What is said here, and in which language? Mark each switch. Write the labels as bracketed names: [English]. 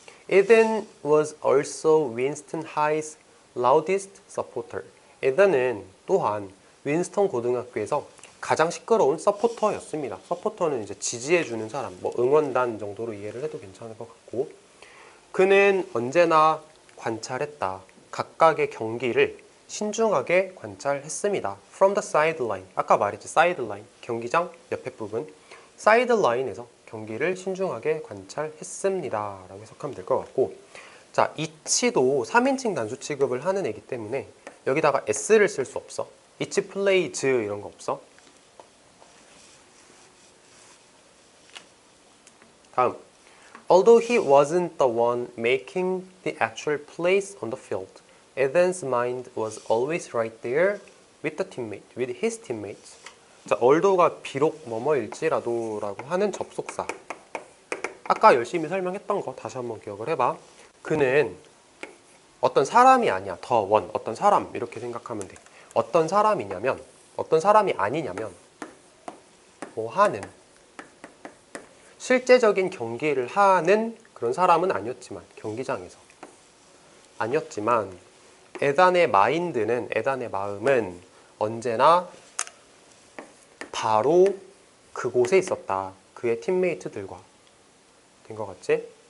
[English] Eden was also Winston High's loudest supporter. [Korean] 에덴은 또한 윈스턴 고등학교에서 가장 시끄러운 서포터였습니다. 서포터는 이제 지지해주는 사람, 뭐 응원단 정도로 이해를 해도 괜찮을 것 같고, 그는 언제나 관찰했다. 각각의 경기를 신중하게 관찰했습니다. [English] From the sideline. [Korean] 아까 말했지, sideline. 경기장 옆에 부분. sideline에서 경기를 신중하게 관찰했습니다. 라고 해석하면 될 것 같고, 자, each도 3인칭 단수 취급을 하는 애기 때문에 여기다가 s를 쓸 수 없어. each plays 이런 거 없어. 다음. [English] Although he wasn't the one making the actual plays on the field, Eden's mind was always right there with his teammates. [Korean] 자, although가 비록 뭐뭐일지라도 라고 하는 접속사. 아까 열심히 설명했던 거 다시 한번 기억을 해봐. 그는 어떤 사람이 아니야. 더 원, 어떤 사람 이렇게 생각하면 돼. 어떤 사람이냐면, 어떤 사람이 아니냐면 뭐 하는, 실제적인 경기를 하는 그런 사람은 아니었지만, 경기장에서 아니었지만 에단의 마인드는, 에단의 마음은 언제나 바로 그곳에 있었다. 그의 팀메이트들과. 된 것 같지?